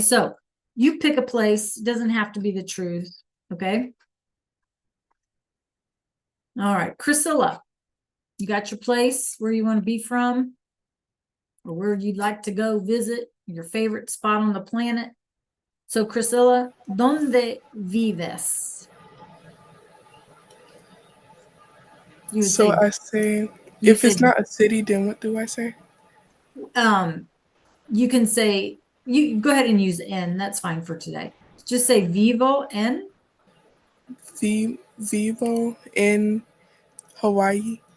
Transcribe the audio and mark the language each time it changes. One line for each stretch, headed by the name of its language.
English: So you pick a place, it doesn't have to be the truth. Okay. All right. Priscilla, you got your place where you want to be from, or where you'd like to go visit, your favorite spot on the planet. So,
Spanish: Priscilla, ¿dónde vives?
English: You would So say, I say, if it's not a city, then what do I say? You can say, you go ahead and use en. That's fine for today. Just say
Spanish: vivo en Vivo
English: in
Spanish: Hawaii.